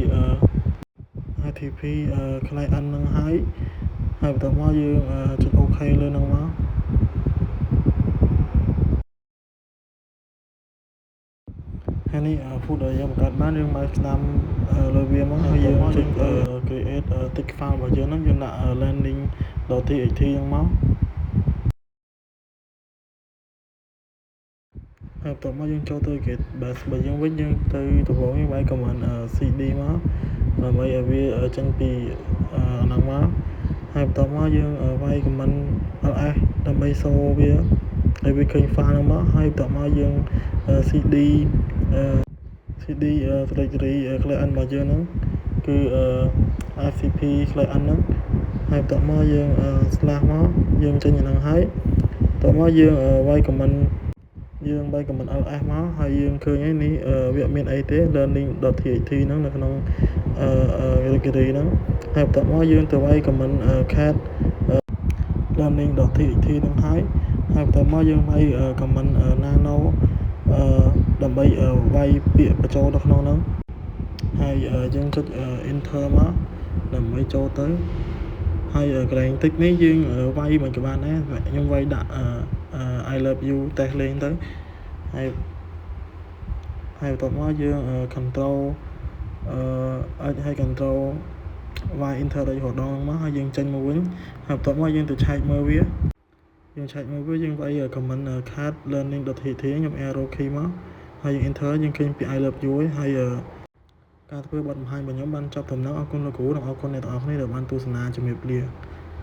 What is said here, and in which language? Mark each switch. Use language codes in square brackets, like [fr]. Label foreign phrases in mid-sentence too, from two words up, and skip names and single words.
[km] client ហ្នឹងហើយបន្ទាប់មកយើងចុច OK លើហ្នឹងមកហើយនេះ folder យើងបង្កើតបានយើងមកស្នាមលើវាមកហើយយើងចុច [en] create text file [km] របស់យើងហ្នឹងយើងដាក់ landing.txt ហ្នឹងមក ហើយបន្ទាប់មកយើងចូលទៅ [en] get base [km] របស់យើងវិញយើងទៅដំបូងយើងវាយ [en] command cd [km] មកដើម្បីឲ្យវាចេញពី អាហ្នឹងមកហើយបន្ទាប់មកយើងវាយ [en] command ls [km] ដើម្បីសូវាហើយវាឃើញ file ហ្នឹងមកហើយបន្ទាប់មកយើង [en] CD CD directory client [km] របស់យើងហ្នឹងគឺ [en] FTP client [km] ហ្នឹងហើយបន្ទាប់មកយើង slash មកយើងចេញអាហ្នឹងហើយបន្ទាប់មក យើងវាយ comment យើង [en] comment ls [km] មកហើយយើងឃើញហើយនេះវាអត់មានអីទេ learning.txt ហ្នឹងនៅក្នុងdirectory ហ្នឹងហើយបន្ទាប់មកយើងទៅវាយ comment [en] cat learning.txt [km] ហ្នឹងហើយបន្ទាប់មកយើងវាយ [en] comment nano [km] ដើម្បីវាយពាក្យបញ្ចូលទៅក្នុងហ្នឹងហើយយើងចុច enter មកដើម្បីចូលទៅហើយកន្លែងតិចនេះយើងវាយមិនក៏បានដែរខ្ញុំវាយ ដាក់ [en] I love you [km] តេស្តលេងទៅហើយបន្ទាប់មកយើង [en] control H [km] ហើយ [en] control Y enter [km] ដល់រដងមកហើយយើងចេញមកវិញហើយបន្ទាប់មកយើងទៅឆែកមើលវាយើងវាយ [en] comment cat learning.txt [km] ខ្ញុំ [en] arrow key [km] មកហើយយើង enter យើងឃើញពាក្យ [en] I love you [km] ហើយការធ្វើបទបង្ហាញរបស់ខ្ញុំបានចប់ត្រឹមហ្នឹងអរគុណលោកគ្រូនិងអរគុណអ្នកទាំងអស់គ្នាដែលបានទស្សនាជំរាបលា